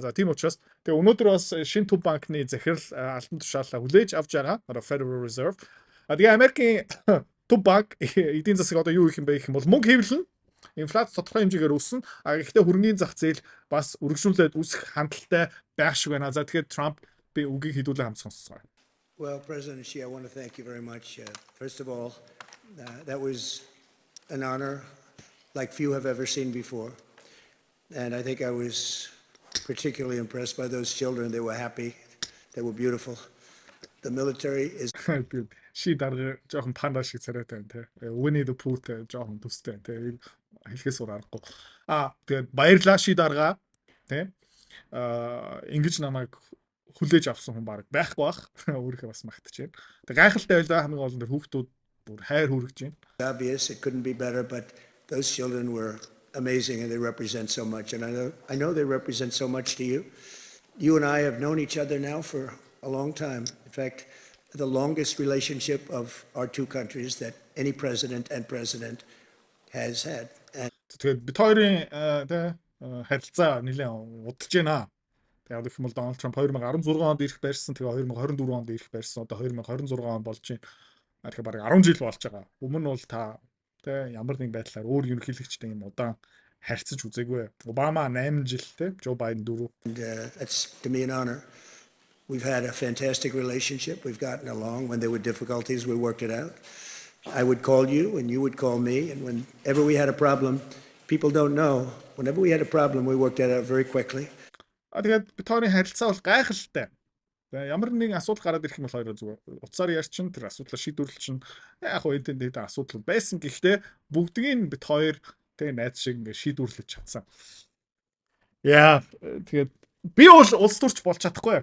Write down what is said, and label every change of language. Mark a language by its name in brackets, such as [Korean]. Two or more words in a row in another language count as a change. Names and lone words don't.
[Mongolian] За тийм учраас тэгээ өнөөдөр бас шинэ төв банкны захирал алтан тушаалаа хүлээж авч байгаа. Federal Reserve. Тэгээ Америкийн төв банк эдийн засаг одоо юу их юм бэ гэх юм бол мөнгө хэвлэн инфляц тодорхой хэмжээгээр өссөн. Гэхдээ хөрөнгөний зах зээл бас үргэлжлүүлээд үсэх хандлагатай байх шиг байна. За тэгэхээр Трамп би үгийг хэдүүлээ хамт сонсцгоо. [English] Well, President Xi, I want to thank you very much. First of all, that was an honor like few have ever seen before. And I think I was particularly impressed by those children. They were happy. They were beautiful. The military is... [Mongolian] Ши дарга жоохон панда шиг царайтай байна те. Winnie the Pooh жоохон төстэй те. Хэлхээс урахгүй. Тэгээд баярлаа ши дарга те. Ингэж намайг хүлээж авсан хүн баг байхгүй бах. Өөрийнхөө бас магтаж байна. Тэг гайхалтай байлаа хамгийн гол нь хүүхдүүд бүр хайр хүргэж байна. [English] Obvious it couldn't be better, but those children were amazing and they represent so much, and I know they represent so much to you. You and I have known each other now for a long time. In fact, the longest relationship of our two countries that any president has had. [Mongolian] Тэгээд бид хоёрын харилцаа нэлээд удаж байна. Яг гэх юм бол Дональд Трамп 2016 онд ирэх байрсан, тэгээ 2024 онд ирэх байрсан, одоо 2026 он болж байна. Тэгэхээр бараг 10 жил болж байгаа. Өмнө нь бол та тэ ямар нэг байдлаар өөр ерөнхийлөгчтэй юм удаан харьцаж үзээгүй. Обама 8 жил тэ, Joe Biden 4. [English] That's to me an honor. We've had a fantastic relationship. We've gotten along. When there were difficulties, we worked it out. I would call you and you would call me, and whenever we had a problem, people don't know, whenever we had a problem, we worked it out very quickly. [Mongolian] Тэгээд бид хоёрын харилцаа бол гайхалтай. Ямар нэгэн асуудал гараад ирэх юм бол хоёроо зүгээр утсаар ярьчин тэр асуудлаа шийдвэрлэл чинь яг хөө энэ асуудал байсан. Гэхдээ бүгдгийг бид хоёр тэгээ найз шиг ингээ шийдвэрлэж чадсан. Яа тэгээд би бол улс төрч болж чадахгүй.